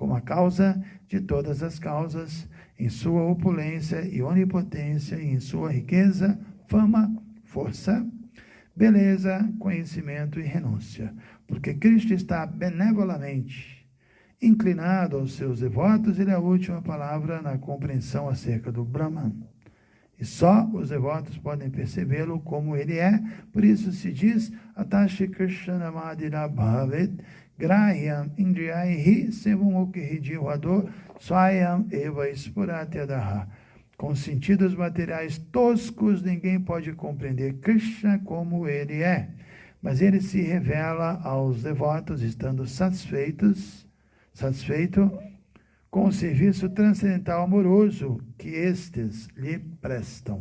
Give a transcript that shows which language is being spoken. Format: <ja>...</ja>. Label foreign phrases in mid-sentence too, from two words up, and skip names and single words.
<pt>como a causa de todas as causas, em sua opulência e onipotência, e em sua riqueza, fama, força, beleza, conhecimento e renúncia, porque Cristo está benevolamente inclinado aos seus devotos, ele é a última palavra na compreensão acerca do Brahman. E só os devotos podem percebê-lo como ele é, por isso se diz,</pt> <sa>अतः श्री कृष्ण नामादि न भवेद् ग्राह्यम् इन्द्रियैः सेवोन्मुखे हि जिह्वादौ स्वयम् एव स्फुरत्यदः.</sa> <pt>Com sentidos materiais toscos, ninguém pode compreender Krishna como ele é, mas ele se revela aos devotos, estando satisfeito com o serviço transcendental amoroso que estes lhe prestam.</pt>